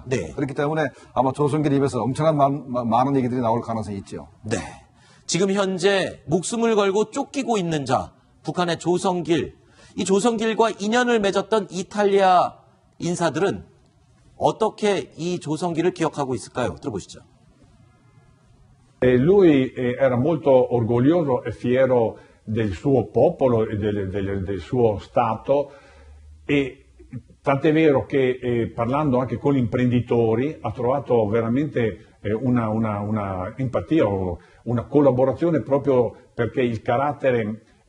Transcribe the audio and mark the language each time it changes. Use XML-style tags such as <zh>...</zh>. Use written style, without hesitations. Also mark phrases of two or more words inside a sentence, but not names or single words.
<ko>그렇기 때문에 아마 조성길 입에서 엄청난 많은 얘기들이 나올 가능성이 있죠. 네. 지금 현재 목숨을 걸고 쫓기고 있는 자, 북한의 조성길. 이 조성길과 인연을 맺었던 이탈리아 인사들은 어떻게 이 조성길을 기억하고 있을까요? 들어보시죠.</ko> <it>Lui era molto orgoglioso e fiero del suo popolo e del suo Stato e tant'è vero che parlando anche con gli imprenditori ha trovato veramente una empatia o una collaborazione proprio perché il carattere</it>